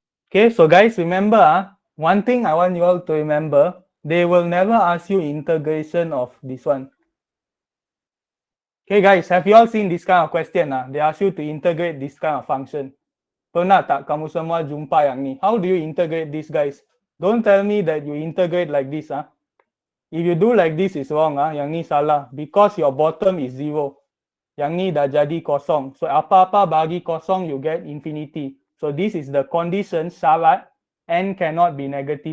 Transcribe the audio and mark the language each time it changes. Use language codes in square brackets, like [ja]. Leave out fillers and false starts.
[en] Okay, so guys, remember, one thing I want you all to remember, they will never ask you integration of this one. Okay guys, have you all seen this kind of question? They ask you to integrate this kind of function. [ms] Pernah tak kamu semua jumpa yang ni? [en] How do you integrate this, guys? Don't tell me that you integrate like this. If you do like this, is wrong. [ms] Yang ni salah. [en] Because your bottom is 0. [ms] Yang ni dah jadi kosong. [en] So [ms] apa-apa bagi kosong, [en] you get infinity. So this is the condition, syarat, n cannot be -1.